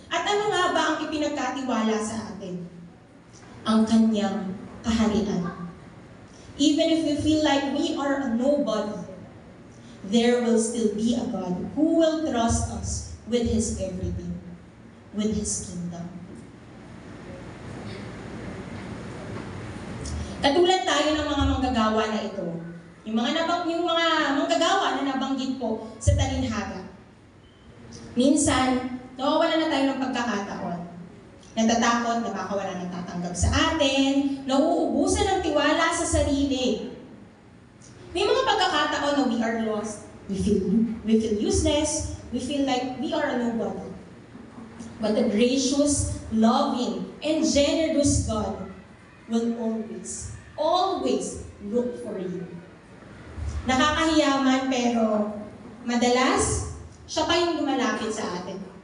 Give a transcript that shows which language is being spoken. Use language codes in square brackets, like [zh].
[tl] At ano nga ba ang ipinagkatiwala sa atin? Ang kanyang kaharian. [en] Even if we feel like we are a nobody, there will still be a God who will trust us with His everything, with His kingdom. [tl] Katulad tayo ng mga manggagawa na ito. Yung mga manggagawa na nabanggit po sa talinhaga. Minsan, nawawala na tayo ng pagkakataon. Natatakot na baka wala nang tatanggap sa atin, nauubusan ng tiwala sa sarili. May mga pagkakataon na [en] we are lost. We feel useless. We feel like we are a nobody. But the gracious, loving, and generous God will always look for you. [tl] Nakakahiya man, pero madalas, siya pa yung lumalapit sa atin.